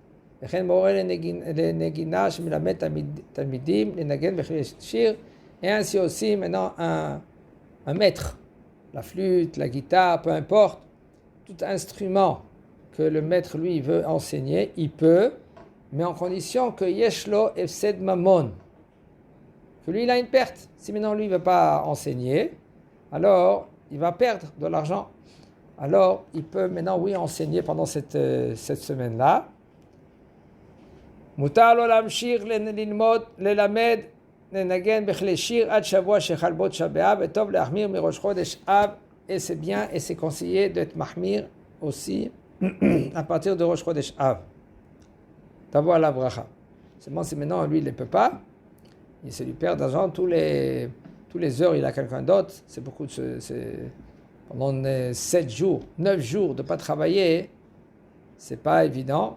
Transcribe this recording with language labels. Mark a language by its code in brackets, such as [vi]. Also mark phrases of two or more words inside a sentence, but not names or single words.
[fr] Et ainsi aussi, maintenant, un maître, la flûte, la guitare, peu importe, tout instrument que le maître lui veut enseigner, il peut, mais en condition que [he] יש לו הפסד ממון, [fr] que lui il a une perte. Si maintenant lui ne veut pas enseigner, alors il va perdre de l'argent. Alors il peut maintenant oui enseigner pendant cette semaine-là. [he] מותר לו להמשיך ללמוד ללמד לנגן בכלי שיר עד שבוע שחל בו תשעה באב וטוב להחמיר מראש חודש אב. [fr] Et c'est bien et c'est conseillé d'être mahmir aussi à partir de Rosh Chodesh Av. D'avoir la bracha. Seulement si maintenant lui il ne peut pas, c'est lui perd d'argent tous les heures il a quelqu'un d'autre. C'est beaucoup pendant 7 jours, 9 jours de ne pas travailler, c'est pas évident.